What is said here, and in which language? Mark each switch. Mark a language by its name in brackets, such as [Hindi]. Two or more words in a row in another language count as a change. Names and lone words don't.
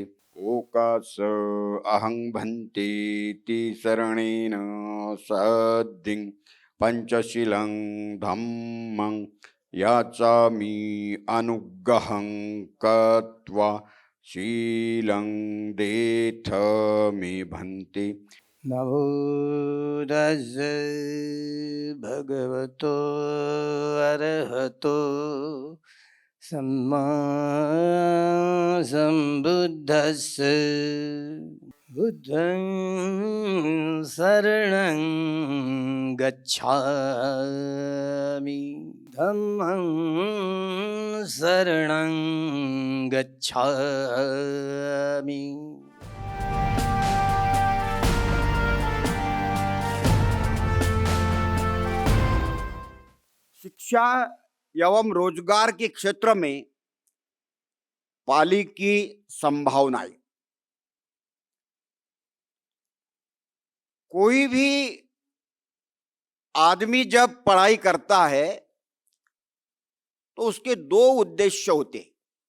[Pali] ओकास अहं भन्तेति शरणेन सद्दिं पंचशीलं धम्मं याचामि अनुग्रहं कृत्वा शीलं देथ मे भन्ते। नमो तस्सै भगवतो अरहतो सम्मा सम्बुद्धस्स। बुद्धं शरणं गच्छामि, धम्मं शरणं गच्छामि। [Hindi] शिक्षा एवं रोजगार के क्षेत्र में पाली की संभावनाएं। कोई भी आदमी जब पढ़ाई करता है तो उसके दो उद्देश्य होते हैं।